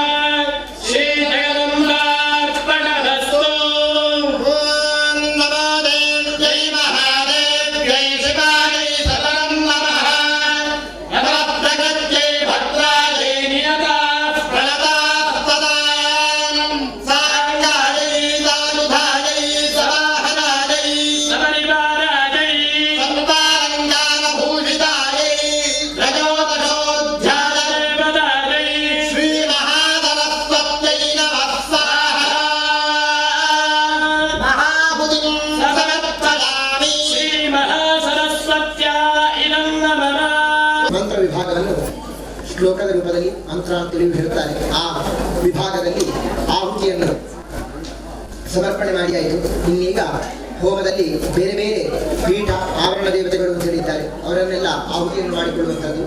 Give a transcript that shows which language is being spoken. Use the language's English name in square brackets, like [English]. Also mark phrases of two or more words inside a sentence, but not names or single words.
[Sanskrit] श्रीजगदम्बार्पणमस्तु ओम नमो देव्यै महादेव्यै शिवायै सततं नमः नमः प्रकृत्यै भद्रायै नियताः प्रणताः सदा साङ्गायै दानुधायै सवाहनायै सपरिवारायै सर्वालङ्कारभूषितायै त्रयोदशोऽध्यायदेवतायै श्रीमहासरस्वत्यै नमः स्वाहा महाभुतिं समर्पयामि ಶ್ರೀಮಹಾಸರಸ್ವತ್ಯಾ ಇದಂ ನಮಃ [Kannada] ಮಂತ್ರ ವಿಭಾಗವನ್ನು ಶ್ಲೋಕದ ರೂಪದಲ್ಲಿ ಮಂತ್ರ ಅಂತೇಳಿ ಹೇಳ್ತಾರೆ. ಆ ವಿಭಾಗದಲ್ಲಿ ಆಹುತಿಯನ್ನು ಸಮರ್ಪಣೆ ಮಾಡಿ ಆಯಿತು. ಇನ್ನೀಗ ಹೋಮದಲ್ಲಿ ಬೇರೆ ಬೇರೆ ಪೀಠ ಆವರಣ ದೇವತೆಗಳು ಅಂತ ಹೇಳಿದ್ದಾರೆ, ಅವರನ್ನೆಲ್ಲ ಆಹುತಿಯನ್ನು ಮಾಡಿಕೊಳ್ಳುವಂಥದ್ದು.